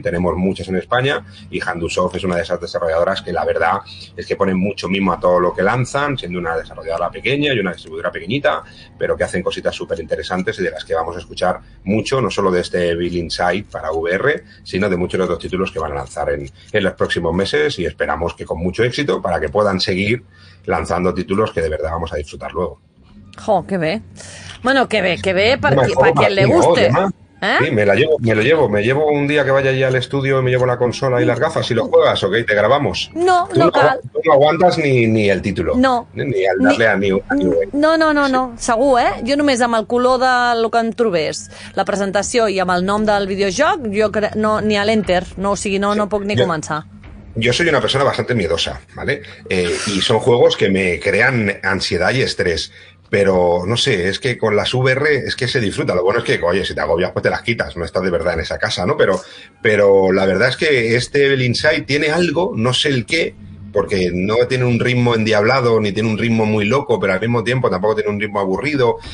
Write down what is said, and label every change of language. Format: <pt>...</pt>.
<es>Tenemos muchas en España y Handusoft es una de esas desarrolladoras que la verdad es que ponen mucho mimo a todo lo que lanzan, siendo una desarrolladora pequeña y una distribuidora pequeñita, pero que hacen cositas súper interesantes y de las que vamos a escuchar mucho, no solo de este Evil Inside para VR, sino de muchos otros títulos que van a lanzar en los próximos meses, y esperamos que con mucho éxito para que puedan seguir lanzando títulos que de verdad vamos a disfrutar luego.</es> <ca>Jo, que bé.</ca> <es>Bueno,</es> <ca>que bé</ca> <es>para quien le guste. Sí, me llevo un día que vaya allí al estudio, me llevo la consola y las gafas y lo juegas, ¿ok? Te grabamos.</es> <ca>No cal.</ca> <es>Tú no aguantes ni el título. No. Ni al darle a New.</es> <ca>No, segur, Jo només amb el color del que em trobés, la presentació i amb el nom del videojoc, ni a l'Enter, o sigui, no puc ni començar.</ca> <es>Yo soy una persona bastante miedosa, ¿vale? Y son juegos que me crean ansiedad y estrés. Pero, no sé, es que con las VR es que se disfruta. Lo bueno es que, oye, si te agobias, pues te las quitas. No estás de verdad en esa casa, ¿no? Pero la verdad es que este Evil Inside tiene algo, no sé el qué, porque no tiene un ritmo endiablado ni tiene un ritmo muy loco, pero al mismo tiempo tampoco tiene un ritmo aburrido.</es>